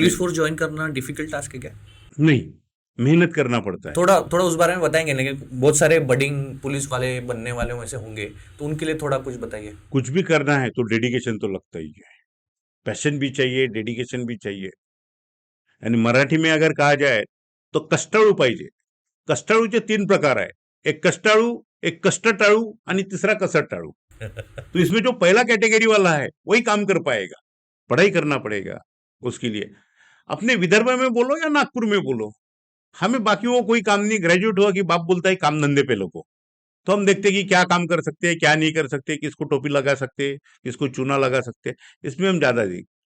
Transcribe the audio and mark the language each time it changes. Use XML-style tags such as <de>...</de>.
<hi>Police force join करना difficult task है क्या? नहीं, मेहनत करना पड़ता है। थोड़ा थोड़ा उस बारे में बताएंगे ना, कि बहुत सारे बडिंग पुलिस वाले बनने वाले वैसे होंगे, तो उनके लिए थोड़ा कुछ बताइए। कुछ भी करना है तो डेडिकेशन तो लगता ही है, पैशन भी चाहिए, डेडिकेशन भी चाहिए।</hi> <mr>आणि</mr> <hi>मराठी में अगर कहा जाए तो</hi> <mr>कष्टाळू पाहिजे. कष्टाळूचे 3 प्रकार आहे. एक कष्टाळू, एक कष्टटाळू आणि तीसरा कसटाळू.</mr> <hi>तो इसमें जो पहला कैटेगरी वाला है वही काम कर पाएगा, पढ़ाई करना पड़ेगा उसके लिए। अपने विदर्भ में बोलो या नागपुर में बोलो, हमें बाकी वो कोई काम नहीं, ग्रेजुएट हुआ कि बाप बोलता है काम धंधे पे लगो। तो हम देखते हैं कि क्या काम कर सकते हैं, क्या नहीं कर सकते, किसको टोपी लगा सकते हैं, किसको चूना लगा सकते हैं, इसमें हम ज्यादा देख।</hi>